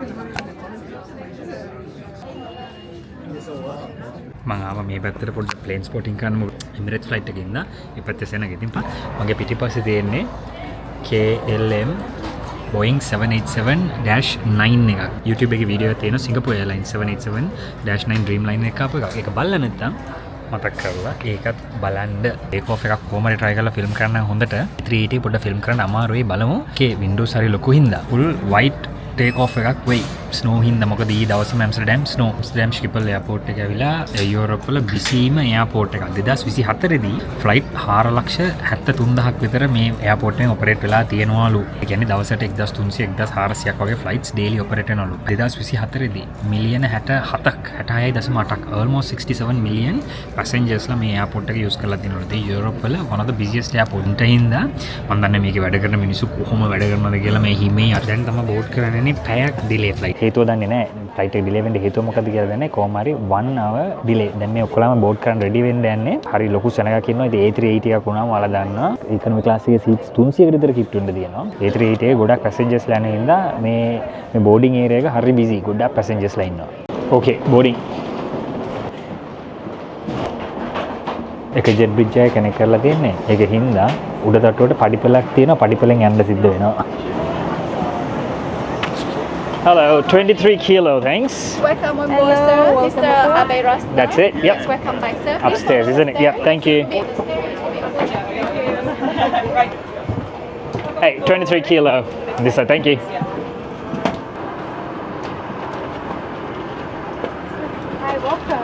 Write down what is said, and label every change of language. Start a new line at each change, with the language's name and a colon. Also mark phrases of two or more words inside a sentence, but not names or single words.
Sinhala: මම ආවා මේ පැත්තට පොඩ්ඩක්
English: plane spotting
Sinhala: කරන්න Emirates flight එකේ ඉඳලා මේ පැත්තේ සෙනග ඉතින් මගේ පිටිපස්සේ තියෙන්නේ KLM Boeing 787-9 එකක්. YouTube එකේ වීඩියෝ එකක් තියෙනවා Singapore Airlines 787-9 Dreamliner එක ආපු එකක්. ඒක බලලා නැත්නම් මතක් කරලා ඒකත් බලන්න.
English: take off
Sinhala: එකක් කොහමද try කරලා film කරන්න හොඳට 380 පොඩ්ඩක් film කරන්න අමාරුයි බලමු. Okay windows හරි ලොකු හින්දා
English: full white take off
Sinhala: එකක් වෙයි. ස්නෝ හින්දා මොකද ඊ දවසම ඇම්ස්ටර්ඩම් ස්නෝ. ඇම්ස්ටර්ඩම් Schiphol airport එක ඇවිලා යුරෝප් වල බිසීම airport එකක්. 2024 දී flight 4,73,000ක් විතර මේ airport එකෙන් operate වෙලා තියෙනවලු. ඒ කියන්නේ දවසට 1,300 1,400ක් වගේ
English: flights daily operate
Sinhala: වෙනවලු. 2024 දී මිලියන 66.8ක්
English: almost 67 million passengers
Sinhala: ලා මේ airport එක use කරලා තියෙනවලු. ඒ යුරෝප් වල
English: one of the busiest airport
Sinhala: එක හින්දා මම දන්නේ මේකේ වැඩ කරන මිනිස්සු කොහොම වැඩ කරනවද කියලා මේ හිමේ දැන් තමයි board කරන්නේ පැයක්
English: delay flight.
Sinhala: හේතුව දන්නේ නැහැ. ෆ්ලයිට් එක ඩිලේ වෙන්න හේතුව මොකද්ද කියලා දන්නේ නැහැ. කොහොම හරි 1
English: hour delay.
Sinhala: දැන් මේ ඔක්කොලම බෝඩ් කරන්න රෙඩි වෙන්න යන්නේ. හරි ලොකු සෙනගක් ඉන්නවා. ඉතින් A380 එකක් වුණාම ඔයාලා දන්නවා.
English: economy class
Sinhala: එකේ සීට්ස් 300කට විතර කිට්ටු වෙන්න තියෙනවා. A380 එකේ ගොඩක් පැසෙන්ජර්ස් ලා යන හින්දා මේ
English: boarding area
Sinhala: එක හරි බිසි. ගොඩක් පැසෙන්ජර්ස් ලා ඉන්නවා.
English: okay boarding.
Sinhala: එක
English: jet bridge
Sinhala: එකක් කනෙක්ට් කරලා තියෙන්නේ. ඒක හින්දා උඩ තට්ටුවට පඩිපෙලක් තියෙනවා. පඩිපෙලෙන් යන්න සිද්ධ වෙනවා.
English: Hello, 23 kilo, thanks. Welcome on board, sir. Mr. Abe Ross. That's it? Yep. Yes, welcome back, sir. Upstairs, isn't it? Yep, thank you. Hey, 23 kilo. This side, thank you. Hi, welcome.